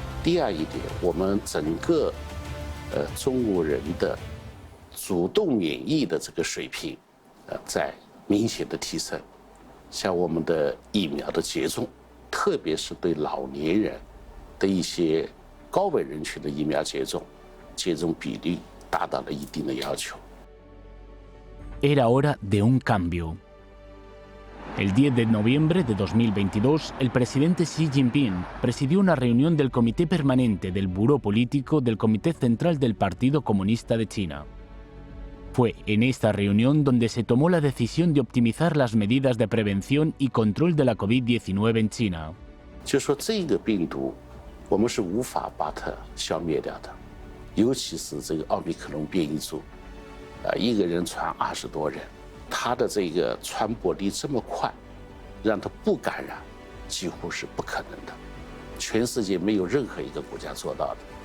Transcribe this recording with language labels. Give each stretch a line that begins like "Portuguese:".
Chinese: 第二一点，我们整个中国人的主动免疫的这个水平，在明显的提升。像我们的疫苗的接种，特别是对老年人的一些高危人群的疫苗接种比率达到了一定的要求。
Spanish: Era hora de un cambio. El 10 de noviembre de 2022, el presidente Xi Jinping presidió una reunión del Comité Permanente del Buró Político del Comité Central del Partido Comunista de China. Fue en esta reunión donde se tomó la decisión de optimizar las medidas de prevención y control de la COVID-19 en China.
Chinese: 就说这个病毒，我们是无法把它消灭掉的，尤其是这个奥密克戎变异株，一个人传20多人，它的这个传播力这么快，让它不感染几乎是不可能的，全世界没有任何一个国家做到的。